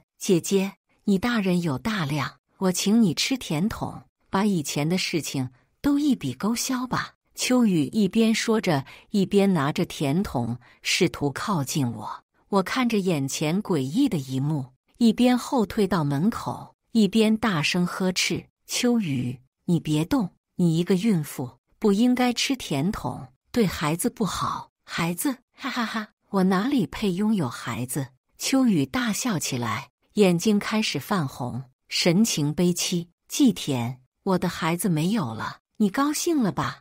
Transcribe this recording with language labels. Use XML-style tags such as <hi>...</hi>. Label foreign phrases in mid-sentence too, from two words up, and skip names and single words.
<zh>姐姐，你大人有大量，我請你吃甜筒，把以前的事情都一筆勾銷吧。秋雨一邊說着，一邊拿着甜筒試圖靠近我。我看着眼前詭異的一幕，一邊後退到門口，一邊大聲呵斥：秋雨，你別動，你一個孕婦不應該吃甜筒。對孩子不好。孩子，哈哈哈，我哪裡配擁有孩子？秋雨大笑起來，眼睛開始泛紅，神情悲戚。季田，我的孩子沒有了，你高興了吧？</zh>